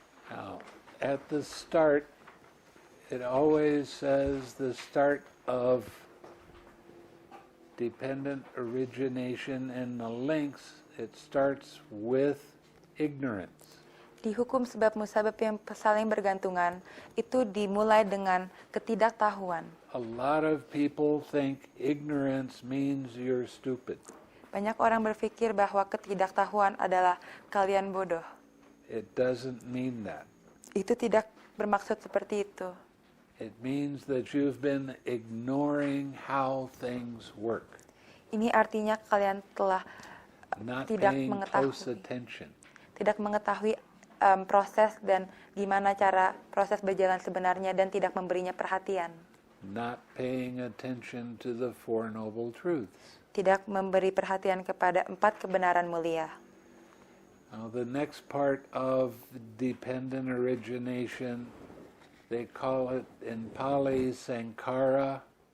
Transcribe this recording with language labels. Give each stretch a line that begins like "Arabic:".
English: Now, at the start, it always says the start of dependent origination and the links, it starts with ignorance.
Indonesian: Di hukum sebab musabab yang saling bergantungan, itu dimulai dengan ketidaktahuan.
English: A lot of people think ignorance means you're stupid.
Indonesian: Banyak orang berpikir bahwa ketidaktahuan adalah kalian bodoh.
English: It doesn't mean that.
Indonesian: Itu tidak bermaksud seperti itu.
English: It means that you've been ignoring how things work,
Indonesian: Ini artinya kalian telah
English: not
Indonesian: tidak
English: paying close
Indonesian: mengetahui.
English: attention.
Indonesian: Tidak mengetahui proses dan gimana cara proses berjalan sebenarnya dan tidak memberinya perhatian.
English: Not paying attention to the Four Noble Truths.
Indonesian: Tidak memberi perhatian kepada 4 kebenaran mulia.
English: Now, the next part of dependent origination, they call it in Pali Sankara.